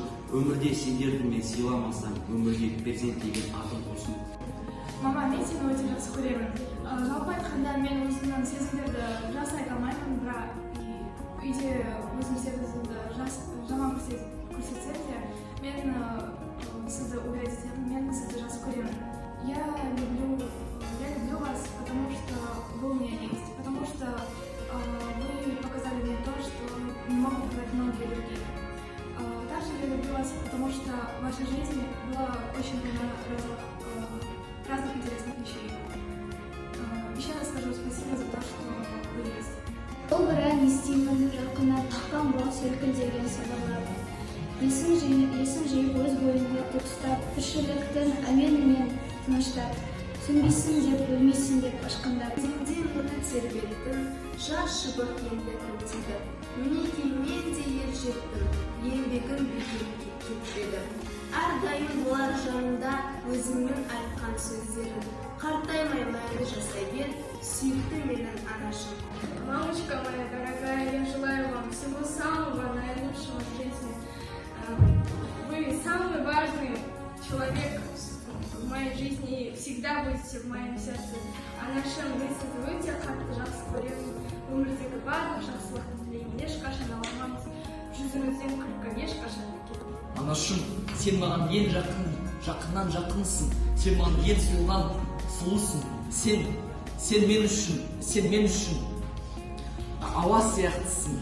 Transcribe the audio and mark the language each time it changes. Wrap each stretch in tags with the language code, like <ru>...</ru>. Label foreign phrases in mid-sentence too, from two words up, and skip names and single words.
<kk>Өмірде сендерді мен сыйламасам, өмірге перзент деген атым болсын. Мама, мен сені өте жақсы көремін. Жалпы айтқанда мен өзімнің сезімдерді жасай алмаймын, бірақ үйде өзім сезімді жаман көрсетсем де, мен сізді уверять етемін, мен сізді жақсы көремін.</kk> <ru>Я люблю вас, потому что вы у меня есть, потому что вы показали мне то, что не могут показать многие другие. Также я люблю вас, потому что в вашей жизни было очень много разных интересных вещей. Еще раз скажу спасибо за то, что вы есть.</ru> <kk>Ол бірін естимін, жақына таққан бұл селкілдеген сыбырлар. Есім жиып өз бойында тұтыстап, тіршіліктің әменімен тыныштап, сөнбейсің деп, өлмейсің деп ашқандап. Өзіңде мұны тербеттің, жас шыбық енді күлтеді. Мінекей мен де ер жеттім, еңбегім бекерге кетпеді. Әрдайым болар жанымда өзіңнің айтқан сөздерің. Қартаймай мәңгі жасай бер, сүйікті менің анашым.</kk> <ru>Мамочка моя дорогая, я желаю вам всего самого наилучшего в жизни. Вы самый важный человек в моей жизни и всегда будете в моем сердце.</ru> <kk>Анашым, мен сізді өте қатты жақсы көремін. Өмірдегі барлық жақсылықты тілеймін. Ешқашан ауырмаңыз. Жүзіңізден күлкі ешқашан кетпейді. Анашым, сен маған ең жақыннан жақынсың. Сен маған ең сұлусың. Сен мен үшін ауа сияқтысың.</kk>